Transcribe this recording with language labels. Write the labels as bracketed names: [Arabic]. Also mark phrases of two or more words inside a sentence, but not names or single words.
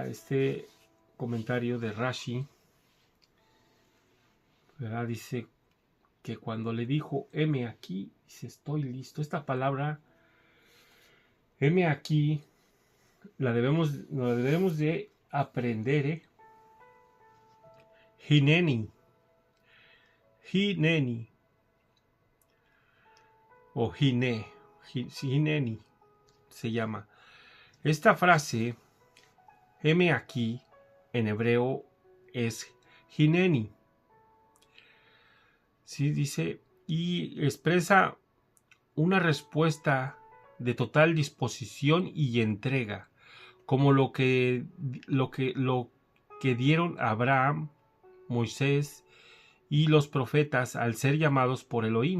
[Spanish] Este comentario de Rashi, ¿verdad? Dice que cuando le dijo, heme aquí, dice, estoy listo. Esta palabra, heme aquí, la debemos de aprender, ¿eh? Hineni, Hineni, o Hineni, se llama. Esta frase, heme aquí, en hebreo es Hineni. Sí, dice, y expresa una respuesta de total disposición y entrega, como lo que dieron Abraham, Moisés y los profetas al ser llamados por Elohim.